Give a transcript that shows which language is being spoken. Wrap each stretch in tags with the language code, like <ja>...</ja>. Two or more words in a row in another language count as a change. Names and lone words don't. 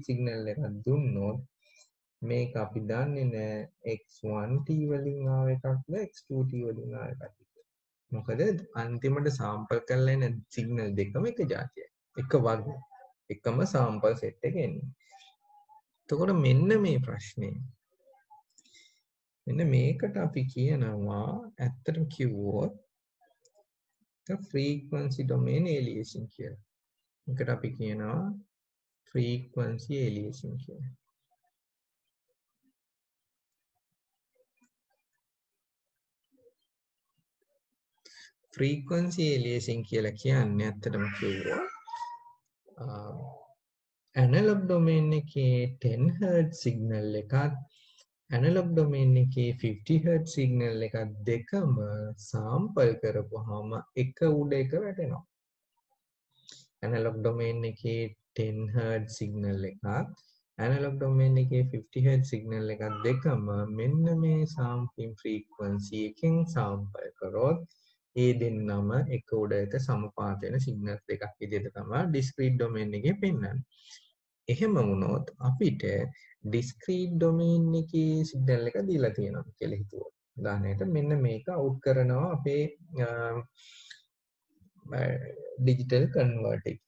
<si>signal එකක් දුන්නොත් මේක අපි දන්නේ නෑ x1t වලින් ආව එකක්ද x2t වලින් ආව එකක්ද මොකද අන්තිමට sample කරලා එන signal දෙකම එක જાතියයි එක වගේ එකම sample set එක එන්නේ එතකොට මෙන්න මේ ප්‍රශ්නේ මෙන්න මේකට අපි කියනවා ඇත්තටම කිව්වොත්</si> <en>frequency domain aliasing</en> <si>කියලා. මේකට අපි කියනවා</si> <en>frequency aliasing</en> <si>කියලා.</si> <en>frequency aliasing</en> <si>කියලා කියන්නේ ඇත්තටම කිව්වොත්</si> <en>analog domain</en> <si>එකේ</si> <en>10 Hz signal</en> <si>එකත්</si> <en>analog domain</en> <si>එකේ</si> <en>50 Hz signal</en> <si>එකත් දෙකම sample කරපුවාම එක උඩ එක වැටෙනවා.</si> <en>analog domain</en> <si>එකේ</si> <en>10 Hz signal</en> <si>එකත්</si> <en>analog domain</en> <si>එකේ</si> <en>50 Hz signal</en> <si>එකත් දෙකම මෙන්න මේ</si> <en>sampling frequency</en> <si>එකෙන් sample කරොත් ඒ දෙන්නම එක උඩ එක සමපාත වෙන signals දෙකක් විදිහට තමයි</si> <en>discrete domain</en> <si>එකේ පෙන්වන්නේ. එහෙම වුණොත් අපිට</si> <en>discrete domain</en> <si>එකේ signal එක දීලා තියෙනවා කියලා හිතුවා. උදාහරණයට මෙන්න මේක out කරනවා අපේ</si> <en>digital converter</en> <si>එක.</si>